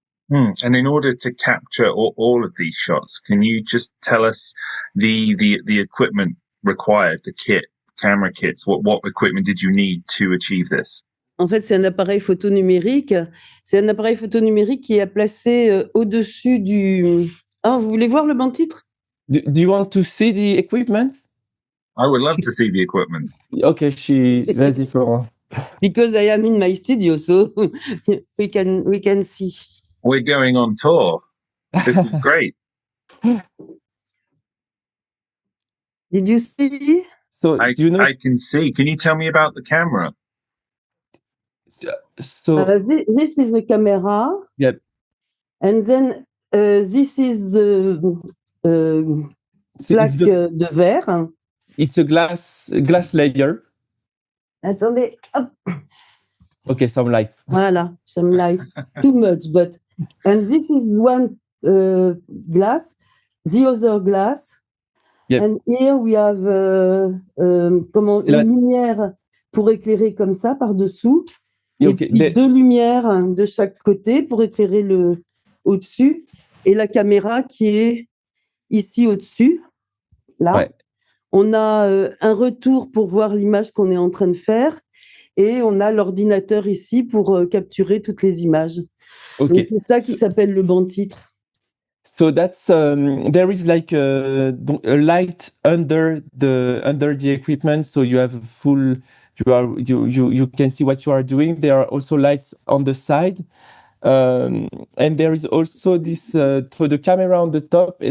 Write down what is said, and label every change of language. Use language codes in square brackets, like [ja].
[en] And in order to capture all of these shots, can you just tell us the equipment required, the kit, camera kits? What equipment did you need to achieve this? [fr] En fait, c'est un appareil photo numérique. C'est un appareil photo numérique qui est placé au-dessus du... Ah, vous voulez voir le banc de titre? [en] Do you want to see the equipment? I would love to see the equipment. [fr] Okay, vas-y, Florence. [en] Because I am in my studio, so we can see. We're going on tour. This is great. Did you see? So I can see. Can you tell me about the camera? So this is the camera. Yep. And then this is the [fr] plaque de verre. [en] It's a glass layer. [fr] Attendez, hop. [en] Okay, some light. Voilà, some light. Too much, but... And this is one glass, the other glass. Yep. And here we have [fr] une lumière pour éclairer comme ça par-dessous. Et puis deux lumières de chaque côté pour éclairer le au-dessus. Et la caméra qui est ici au-dessus. Là. Ouais. On a un retour pour voir l'image qu'on est en train de faire. Et on a l'ordinateur ici pour capturer toutes les images. [en] Okay. [fr] Donc c'est ça qui s'appelle le banc titre. [en] So that's there is like a light under the equipment, so you have full. You can see what you are doing. There are also lights on the side, and there is also this for the camera on the top.